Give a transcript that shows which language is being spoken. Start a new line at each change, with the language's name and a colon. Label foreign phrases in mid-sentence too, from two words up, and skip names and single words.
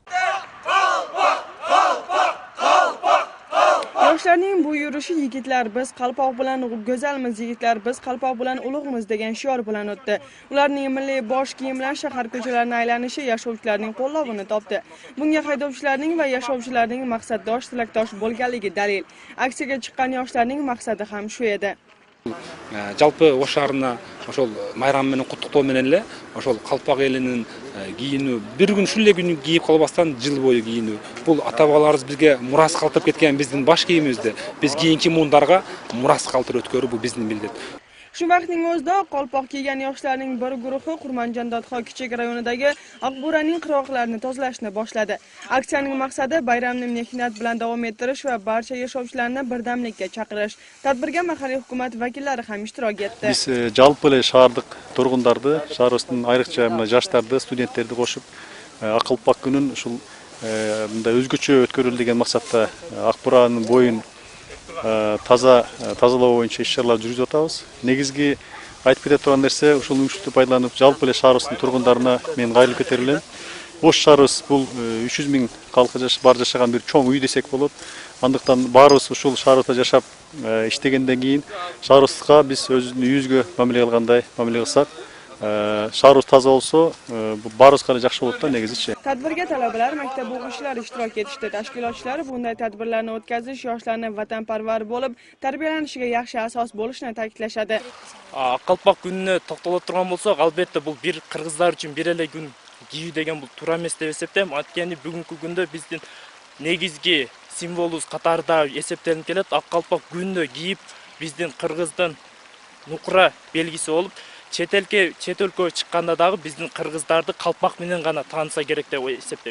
Uzbek: Yoshlarning bu yurishi yigitlar biz qalpoq bilan go'zalmiz, yigitlar biz qalpoq bilan ulug'miz degan shior bilan o'tdi. Ularning milliy bosh kiyimlar shahar ko'chalarini aylanishi yashovchilarning qo'llovini topdi. Bunga haydovchilarning va yashovchilarning maqsaddosh, tilakdosh bo'lganligi dalil. Aksiyaga chiqqan yoshlarning maqsadi ham shu edi.
Kyrgyz: Жалпы Ош шаарына ошол майрам менен куттуктоо менен эле ошол калпак элинин кийинүү бир күн ушул эле күнү кийип калбастан жыл бою кийинүү. Бул ата бабаларыбыз бизге мурас калтырып кеткен биздин баш кийимибизди биз кийинки муундарга мурас калтырып өткөрүү бул биздин милдет.
Uzbek: Shu vaqtning o'zida qalpoq kiygan yoshlarning bir guruhi Qurmanjondodxo kichik rayonidagi Aqburaning qirg'oqlarini tozalashni boshladi. Aksiyaning maqsadi bayramni mehnat bilan davom ettirish va barcha yashovchilarni birdamlikka chaqirish. Tadbirga mahalliy hukumat vakillari ham ishtirok etdi.
Kyrgyz: Biz жалпы эле шаардык тургундарды, шаарыбыздын айрыкча мына жаштарды, студенттерди кошуп, Aqalpoq күнүн ушул мындай өзгөчө өткөрүлдү деген максатта Aqbuранын боюн тазалоо боюнча иш-чаралар жүргүзүп атабыз. Негизги айтып кете турган нерсе ушул мүмкүнчүлүктү пайдаланып жалпы эле шаарыбыздын тургундарына мен кайрылып кетер элем. Ош шаарыбыз бул 300 миң калкы бар жашаган бир чоң үй десек болот. Андыктан баарыбыз ушул шаарыбызда жашап иштегенден кийин шаарыбызга биз өзүбүздүн үйүбүзгө мамиле кылгандай мамиле кылсак, шаарыбыз таза болсо, баарыбызга жакшы болот да негизичи.
Uzbek: Tadbirga talabalar, maktab o'quvchilari ishtirok etishdi. Tashkilotchilar bunday tadbirlarni o'tkazish yoshlarni vatanparvar bo'lib, tarbiyalanishiga yaxshi asos bo'lishini ta'kidlashadi.
Kyrgyz: Aqalpoq күнүнө токтоло турган болсок, албетте бул бир кыргыздар үчүн бир эле күн кийүү деген бул туура эмес деп эсептейм. Анткени бүгүнкү күндө биздин негизги символубуз катарында эсептелип келет. Aqalpoq күнүнө кийип биздин кыргыздын нукура белгиси болуп, чет өлкөгө чыкканда дагы биздин кыргыздарды калпак менен гана тааныса керек деп эсептейм.